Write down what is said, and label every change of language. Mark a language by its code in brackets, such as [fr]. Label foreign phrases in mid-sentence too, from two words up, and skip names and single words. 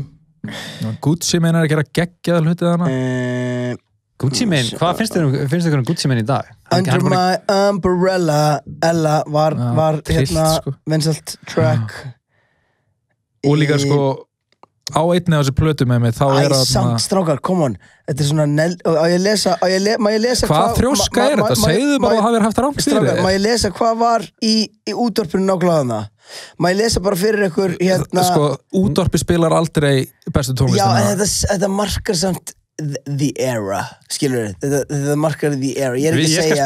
[is] Gucci Mane er að gera geggjaða hluti þarna Gucci Mane, hvað finnst þér um Gucci Mane í dag? Under My Umbrella Ella var hérna sko. vinsælt track og líka sko á einni af þessu plötu með mig þá er það samt strákar, [en] come on [is] þetta er svona, má ég lesa hvað þrjóska er þetta? Segðu bara að það hafi haft rangt fyrir má ég lesa hvað var í útvarpinu nákvæmlega má ég lesa bara fyrir ykkur hérna sko, útvarpi spilar aldrei bestu tónlistina já, en þetta markar samt [en] the era, [is] skilur þetta markar [en] the era, [is] ég er ekki að segja